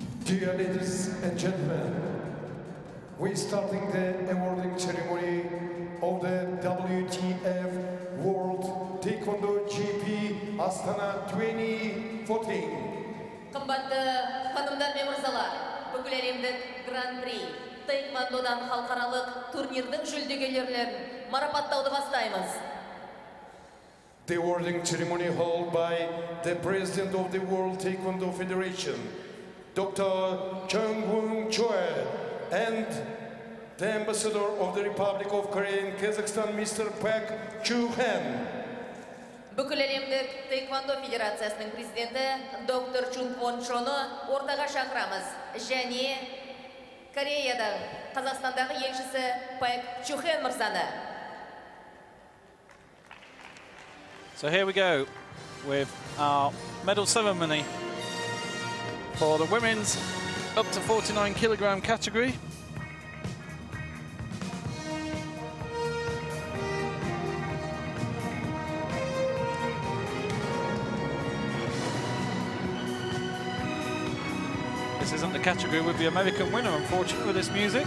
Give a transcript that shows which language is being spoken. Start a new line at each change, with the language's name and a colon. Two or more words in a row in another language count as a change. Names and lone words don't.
English: Dear ladies and gentlemen, we're starting the awarding ceremony of the WTF World Taekwondo GP Astana 2014.
Kazakh: Қымбатты ханымдар мен мырзалар, бүкіл әлемдік Гран-при Taekwondoдан халықаралық турнирдің жүлдегерлерін марапаттауды бастаймыз.
English: The awarding ceremony held by the President of the World Taekwondo Federation, Dr. Chung-Woon Choi, and the Ambassador of the Republic of Korea and Kazakhstan, Mr. Park Chu-han.
Kazakh: Бүкіл әлемдік Taekwondo Федерациясының президенті доктор Чун-Вон Чоны ортаға шақырамыз. Және Кореядан Қазақстандағы елшісі Парк Чу-хан мырзаны.
English: So here we go with our medal ceremony for the women's up to 49 kilogram category. This isn't the category with the American winner, unfortunately, with this music.